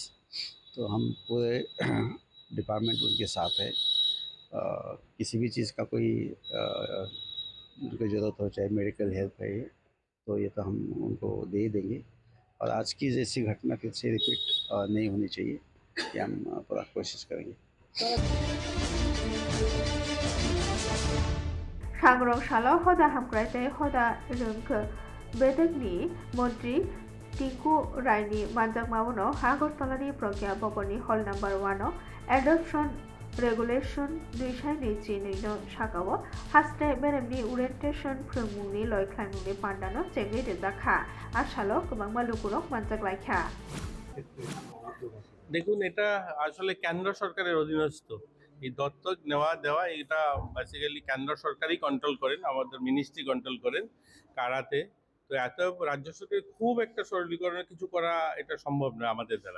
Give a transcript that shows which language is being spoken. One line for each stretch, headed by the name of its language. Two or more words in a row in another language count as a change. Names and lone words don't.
Hindi: तो हम पूरे डिपार्टमेंट उनके साथ है, किसी भी चीज़ का कोई उनको ज़रूरत हो चाहे
English: medical help
Hindi: है तो ये तो हम उनको दे ही देंगे और आज की जैसी घटना फिर से रिपीट नहीं होनी चाहिए, ये हम पूरा कोशिश करेंगे।
Bodo: सांग्रं सालो हदा हामक्राइते हदा रंख बेदकनि मन्त्री टिंकु रायनि मानजाकमावनो हागरतलानि प्रज्ञा भवननि हल नम्बर 1 एडप्शन रेगुलेशन 2022 no sakao haste beremni orientation phungmungni loikhlanmungni pandano chengri dejaka asalo kubangma lukurok manjaklaikha।
Bangla: দেখুন এটা আসলে কেন্দ্র সরকারের অধীনস্থ, এই দত্তক নেওয়া দেওয়া এটা বেসিক্যালি কেন্দ্র সরকারই কন্ট্রোল করেন, আমাদের মিনিস্ট্রি কন্ট্রোল করেন কারাতে। তো এত রাজ্য সরকার খুব একটা সরলীকরণের কিছু করা এটা সম্ভব নয় আমাদের দ্বারা।